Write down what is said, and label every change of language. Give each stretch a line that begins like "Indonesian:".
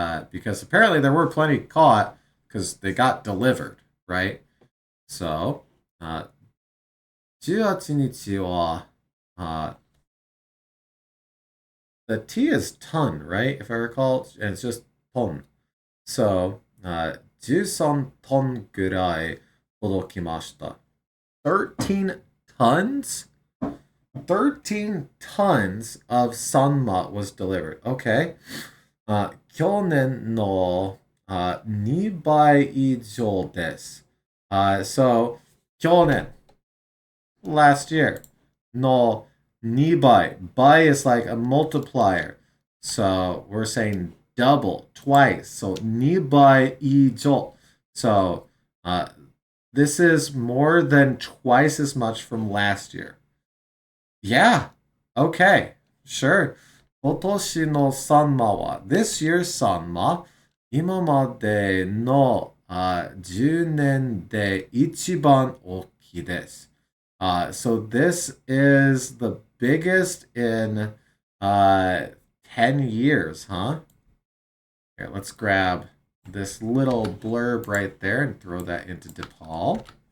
English: Because apparently there were plenty caught because they got delivered, right? So,
Japanese: 18日は,
English: the T is ton, right? If I recall, and it's just ton.
Japanese: So, 13トンぐらい届きました。
English: 13 tons? 13 tons of sanma was delivered.
Japanese: Okay. 去年の2倍以上です。
English: So, 去年, last year, の2倍. Bai is like a multiplier. So, we're saying double, twice.
Japanese: So 2倍以上.
English: So this is more than twice as much from last year. Yeah. Okay. Sure.
Japanese: 今年のサンマは
English: this year's
Japanese: サンマ今までの10年で一番大きいです。
English: So this is the biggest in 10 years, huh? Here, let's grab this little blurb right there and throw that into DePaul.